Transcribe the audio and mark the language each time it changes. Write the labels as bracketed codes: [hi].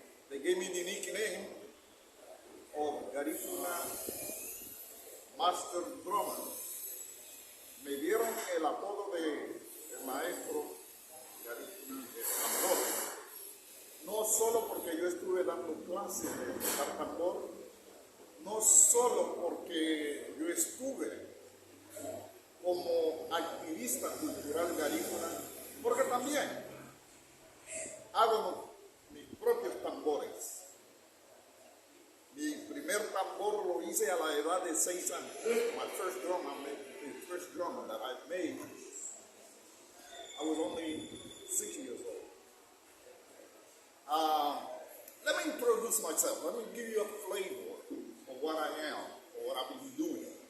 [en] They gave me the nickname of Garifuna Master Drummer. [es] Me dieron el apodo de maestro Garifuna de tambor. No solo porque yo estuve dando clases de tocar tambor, no solo porque yo estuve como activista cultural garífuna, porque también hago mis propios tambores. Mi primer tambor lo hice a la edad de 6 años. [en] My first drum, the first drum that I made, I was only 6 years old. Let me introduce myself. Let me give you a flavor of what I am, or what I've been doing.